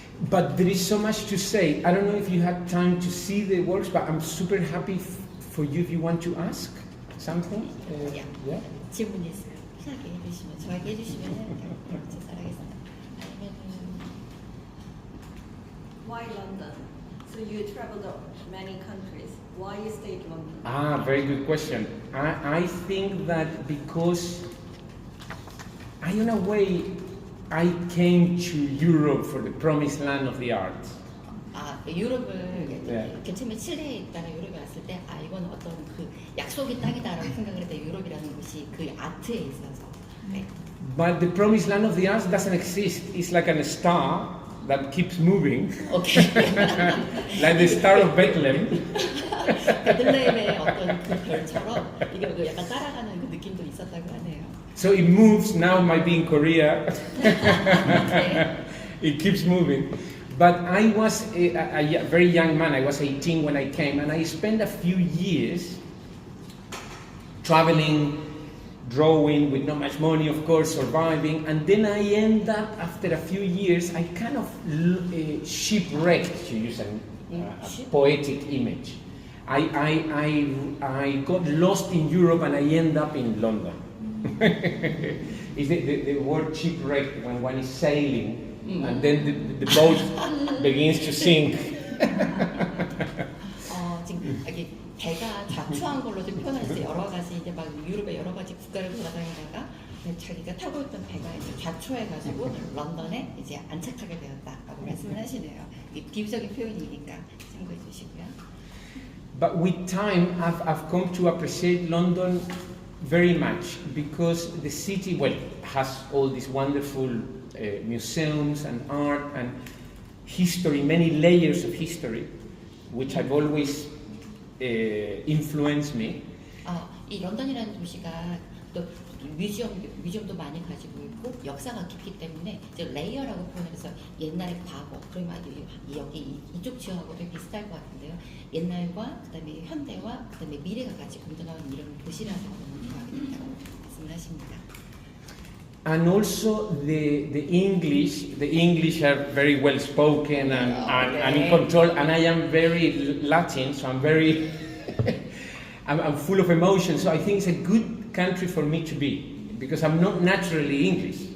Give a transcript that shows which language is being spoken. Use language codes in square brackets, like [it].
[en] But there is so much to say. I don't know if you had time to see the works, but I'm super happy for you if you want to ask something. Yeah. [ko] 질문 있어요. 편하게 해주시면 저에게 해주시면 잘하겠습니다. 아니면은 [en] Why London? So you traveled many countries. Why you stayed in London? Very good question. I think that because in a way I came to Europe for the promised land of the arts. [ko] 유럽을 네. 처음에 칠레에 있다가 유럽에 왔을 때 이거는 어떤 그 약속의 땅이다라고 생각을 했는데 유럽이라는 곳이 그 아트에 있어서. 네. [en] But the promised land of the arts doesn't exist. It's like a star that keeps moving. 오케이. Like the star of Bethlehem. [ko] 베들레헴의 어떤 그 별처럼 이게 약간 따라가는 그 느낌도 있었다고 하네요. [en] So it moves. Now it might be in Korea. It keeps moving. But I was a very young man. I was 18 when I came, and I spent a few years traveling, drawing with not much money, of course, surviving. And then I end up, after a few years, I kind of shipwrecked, to use a poetic image. I got lost in Europe and I end up in London. It's the word shipwreck when one is sailing and then the boat begins to sink. [ko] 지금 여기 배가 좌초한 걸로 좀 표현을 했어요. 여러 가지 이제 막 유럽의 여러 가지 국가를 돌아다니다가 자기가 타고 있던 배가 이제 좌초해가지고 런던에 이제 안착하게 되었다라고 말씀을 하시네요. 이 비유적인 표현이니까 참고해 주시고요. [en] But with time, I've come to appreciate London very much because the city, well, has all these wonderful museums and art and history, many layers of history, which have always influenced me. [ko] 이 런던이라는 도시가 또 뮤지엄도 많이 가지고 있고 역사가 깊기 때문에 이제 레이어라고 표현해서 옛날의 과거 그리고 여기 이쪽 지역하고 되게 비슷할 것 같은데요. 옛날과 그다음에 현대와 그다음에 미래가 같이 공존하는 이런 도시라서 너무 좋아하게 된다고 말씀을 하십니다. [en] And also the English are very well spoken and in control. And I am very Latin, so I'm very, I'm full of emotion. So I think it's a good country for me to be because I'm not naturally English.